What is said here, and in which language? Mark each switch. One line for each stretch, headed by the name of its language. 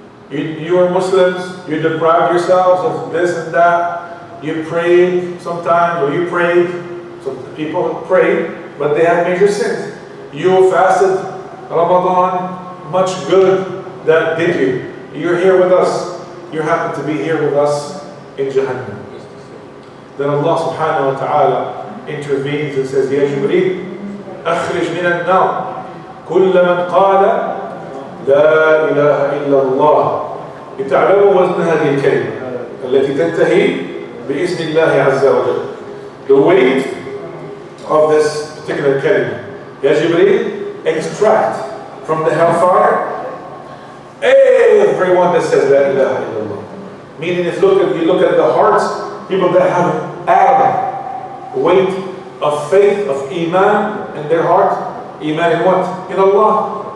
English: You are Muslims, you deprived yourselves of this and that, you prayed sometimes, or you prayed, some people prayed, but they have major sins. You fasted Ramadan, much good that did you. You're here with us, you happen to be here with us in Jahannam. Then Allah subhanahu wa ta'ala intervenes and says, Ya Jibreel,
Arabic: أخرج من النار كل من قال لا إله إلا الله لتعلموا وزن هذه الكلمة التي تنتهي بإذن الله عز وجل.
English: The weight of this particular kalima. Ya Jibreel, extract from the hellfire everyone that says La ilaha illallah. Meaning if you look at the hearts, people that have atom, weight of faith, of iman in their heart. Iman in what? In Allah.